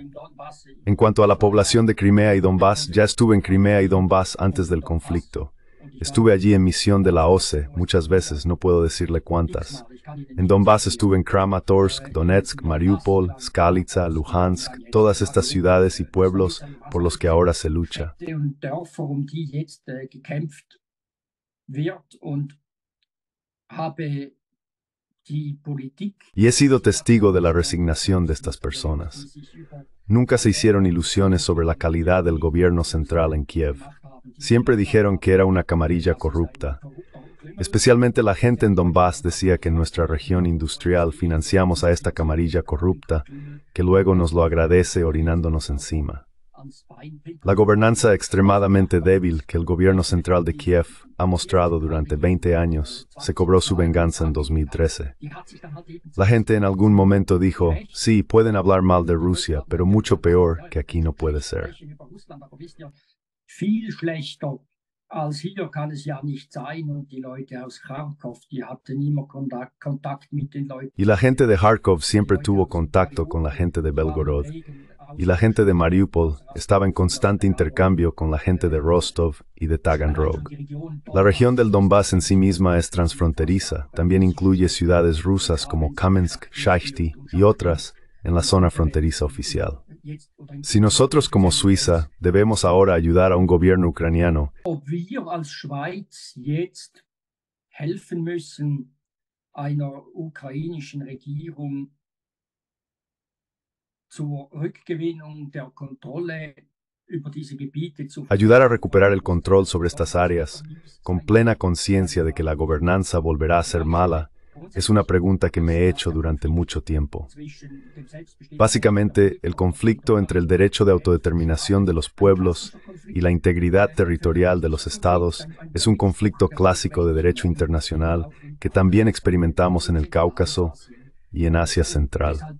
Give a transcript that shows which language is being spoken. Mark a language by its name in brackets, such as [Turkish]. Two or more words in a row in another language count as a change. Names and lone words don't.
[Spanish] En cuanto a la población de Crimea y Donbass, ya estuve en Crimea y Donbass antes del conflicto. Estuve allí en misión de la OSCE, muchas veces, no puedo decirle cuántas. En Donbass estuve en Kramatorsk, Donetsk, Mariupol, Skalica, Luhansk, todas estas ciudades y pueblos por los que ahora se lucha. [German] und Dörfer, die jetzt gekämpft wird, und habe die Politik [Spanish] Y he sido testigo de la resignación de estas personas. Nunca se hicieron ilusiones sobre la calidad del gobierno central en Kiev. Siempre dijeron que era una camarilla corrupta. Especialmente la gente en Donbass decía que en nuestra región industrial financiamos a esta camarilla corrupta, que luego nos lo agradece orinándonos encima. La gobernanza extremadamente débil que el gobierno central de Kiev ha mostrado durante 20 años se cobró su venganza en 2013. La gente en algún momento dijo, sí, pueden hablar mal de Rusia, pero mucho peor que aquí no puede ser. [German] viel schlechter als hier kann es ja nicht sein. Und die Leute aus Kharkov, die hatten immer Kontakt mit den Leuten. [Spanish] Y la gente de Kharkov siempre tuvo contacto con la gente de Belgorod. Y la gente de Mariupol estaba en constante intercambio con la gente de Rostov y de Taganrog. La región del Donbass en sí misma es transfronteriza. También incluye ciudades rusas como Kamensk, Shachty y otras en la zona fronteriza oficial. Si nosotros como Suiza debemos ahora ayudar a un gobierno ucraniano, [German] Ob wir als Schweiz jetzt helfen müssen, einer ukrainischen Regierung zur Rückgewinnung der Kontrolle über diese Gebiete zu [Spanish] ayudar a recuperar el control sobre estas áreas, con plena conciencia de que la gobernanza volverá a ser mala, es una pregunta que me he hecho durante mucho tiempo. Básicamente, el conflicto entre el derecho de autodeterminación de los pueblos y la integridad territorial de los estados es un conflicto clásico de derecho internacional que también experimentamos en el Cáucaso y en Asia Central.